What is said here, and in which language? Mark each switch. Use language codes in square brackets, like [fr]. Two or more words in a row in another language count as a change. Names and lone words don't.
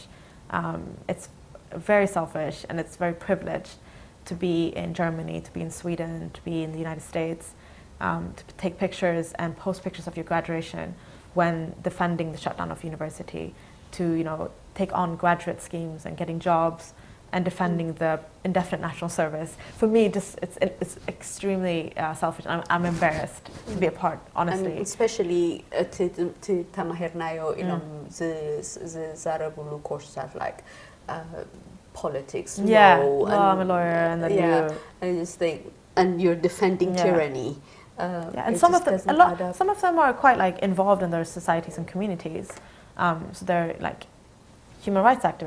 [en] It's very selfish and it's very privileged to be in Germany, to be in Sweden, to be in the United States, to take pictures and post pictures of your graduation when defending the shutdown of university, to take on graduate schemes and getting jobs and defending the indefinite national service. For me, it's extremely selfish. I'm embarrassed to be a part, honestly. And especially to [ti] ተማሂርናዮ ኢሎም ዝዛረቡሉ [en] courses like politics, law. I'm a lawyer, and then and you're defending tyranny. And some of them are quite like involved in their societies and communities. So they're like human rights activists.